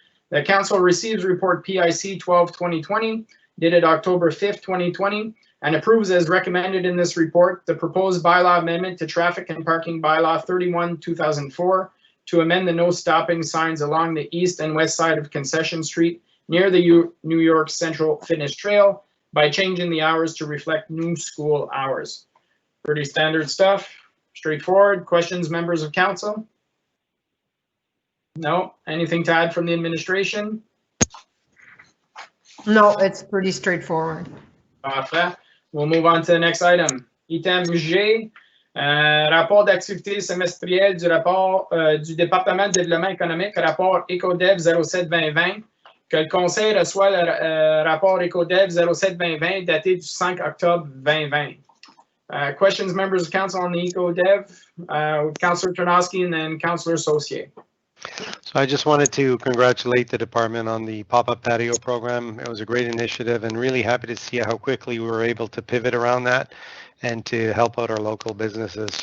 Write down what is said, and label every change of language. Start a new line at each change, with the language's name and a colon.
English: The council receives report PIC 12-2020 dated October 5th, 2020, and approves as recommended in this report the proposed bylaw amendment to traffic and parking bylaw 31-2004 to amend the no stopping signs along the east and west side of Concession Street near the New York Central Fitness Trail by changing the hours to reflect new school hours. Pretty standard stuff, straightforward. Questions, members of council? No? Anything to add from the administration? No, it's pretty straightforward.
French: Parfait.
English: We'll move on to the next item.
French: Item G, rapport d'activité semestrielle du rapport du département de développement économique, rapport EcoDev 07-2020, que le conseil reçoit le rapport EcoDev 07-2020 daté du 5 octobre 2020.
English: Questions, members of council on the EcoDev, Councillor Tarnowski and then Councillor Saucier. So I just wanted to congratulate the department on the pop-up patio program. It was a great initiative and really happy to see how quickly we were able to pivot around that and to help out our local businesses.